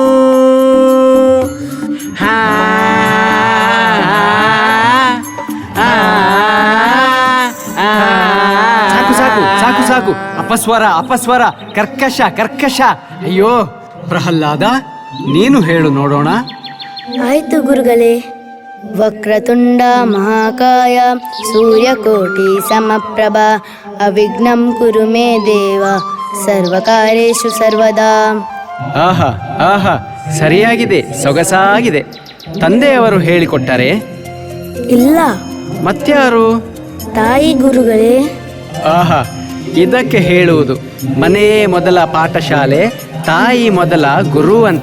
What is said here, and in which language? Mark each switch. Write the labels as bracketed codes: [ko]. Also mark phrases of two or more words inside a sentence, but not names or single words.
[kn] ಹಾ, ಸಾಕು ಸಾಕು ಸಾಕು ಸಾಕು. ಅಪಸ್ವರ ಅಪಸ್ವರ, ಕರ್ಕಶ ಕರ್ಕಶ. ಅಯ್ಯೋ ಪ್ರಹ್ಲಾದ, ನೀನು ಹೇಳು ನೋಡೋಣ. ಆಯ್ತು ಗುರುಗಳೇ. [sa] ವಕ್ರತುಂಡ ಮಹಾಕಾಯ ಸೂರ್ಯಕೋಟಿ ಸಮಪ್ರಭ ಅವಿಘ್ನಂ ಕುರು ಮೇ ದೇವ ಸರ್ವಕಾರ್ಯೇಷು ಸರ್ವದಾ. [kn] ಆಹಾ ಆಹಾ, ಸರಿಯಾಗಿದೆ, ಸೊಗಸಾಗಿದೆ. ತಂದೆಯವರು ಹೇಳಿಕೊಟ್ಟರೆ? ಇಲ್ಲ, ಮತ್ಯಾರು? ತಾಯಿ ಗುರುಗಳೇ. ಆಹಾ, ಇದಕ್ಕೆ ಹೇಳುವುದು ಮನೆಯೇ ಮೊದಲ ಪಾಠಶಾಲೆ, ತಾಯಿ ಮೊದಲ ಗುರು ಅಂತ.